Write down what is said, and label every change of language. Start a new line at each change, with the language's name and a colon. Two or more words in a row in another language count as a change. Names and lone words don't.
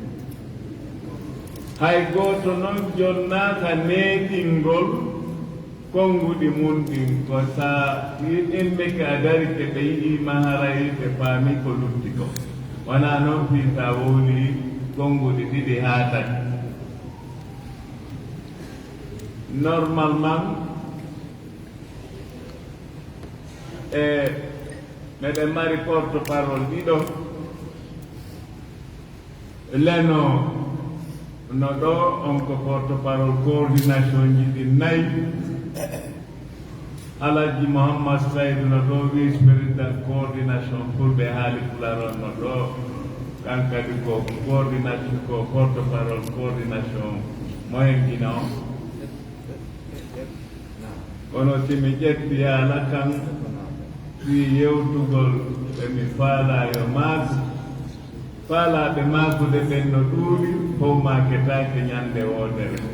Fula: hay gooto noon jonnaaka neeɗingol konnguɗi mum ɗin ko sa yimɓe ka darike ɓe yiɗiima haray ɓe paami ko lutti ko wonaa noon fii sa wowli konnguɗi ɗiɗi haa tati normalement meɗen mari
French: porte parole
Fula: ɗiɗo leno no ɗo on ko
French: porte parole coordination
Fula: ji ɗi 4 Alaji Mouhammad Saydou no ɗo
French: vice président coordination
Fula: fulɓe haali Pularon no ɗo kankadi ko coordination ko
French: porte parole coordination
Fula: moyen guina o kono simi ƴetti haala kan fi yewtugol ɓemi faalayo maagu faalaɓe maagude ɓen no ɗuuɗi fof maketake ñande woodere